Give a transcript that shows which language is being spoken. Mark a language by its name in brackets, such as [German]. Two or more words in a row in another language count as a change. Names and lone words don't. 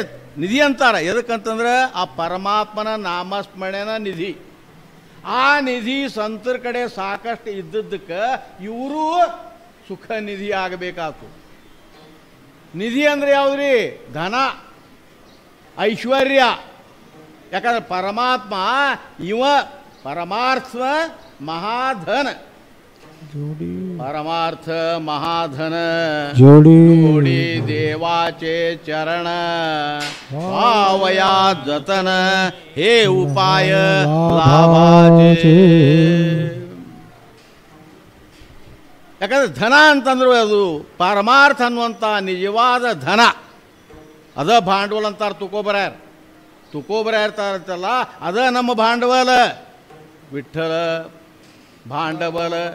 [Kannada] ನಿಧಿ ಅಂತಾರೆ ಎದಕ್ಕಂತಂದ್ರೆ ಆ ಪರಮಾತ್ಮನ ನಾಮಸ್ಮರಣೆನ ನಿಧಿ ಆ ನಿಧಿ ಸಂತರ ಕಡೆ ಸಾಕಷ್ಟು ಇದ್ದದ್ದಕ್ಕೆ ಇವರು ಸುಖ ನಿಧಿ ಆಗಬೇಕಾಯ್ತು ನಿಧಿ ಅಂದರೆ ಯಾವುದ್ರಿ ಧನ ಐಶ್ವರ್ಯ ಯಾಕಂದ್ರೆ ಪರಮಾತ್ಮ ಇವ ಪರಮಾರ್ಥ ಮಹಾಧನ [Marathi] परमार्थ महाधन जोडी देवाचे चरण पावया जतन हे उपाय लाभाचे [Kannada] ಯಾಕಂದ್ರೆ ಧನ ಅಂತಂದ್ರೆ ಅದು ಪರಮಾರ್ಥ ಅನ್ನುವಂಥ ನಿಜವಾದ ಧನ ಅದ ಭಾಂಡವಲ ಅಂತಾರೆ ತುಕೋಬರ ಇರ್ತಾರಲ್ಲ ಅದ ನಮ್ಮ ಭಾಂಡವಲ ವಿಠ್ಠಲ ಭಾಂಡವಲ